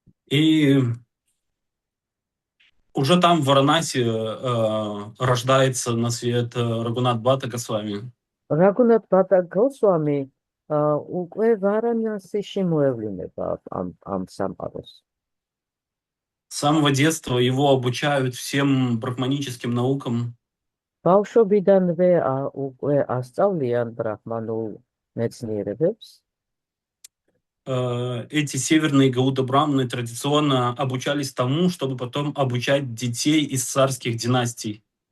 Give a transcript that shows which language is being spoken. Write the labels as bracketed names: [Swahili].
[Russian] И уже там в Варанаси рождается на свет Рагунат Бхата Госвами. [Georgian] Рагунат Бхата Госвами უკვე ვარანასიში მოევლინება ამ სამყაროს. [Russian] С самого детства его обучают всем брахманическим наукам. [Georgian] ბავშვობიდანვე უკვე ასწავლიან ბრაჰმანულ მეცნიერებებს. [Russian] Эти северные гауда-брамны традиционно обучались тому, чтобы потом обучать детей из царских династий.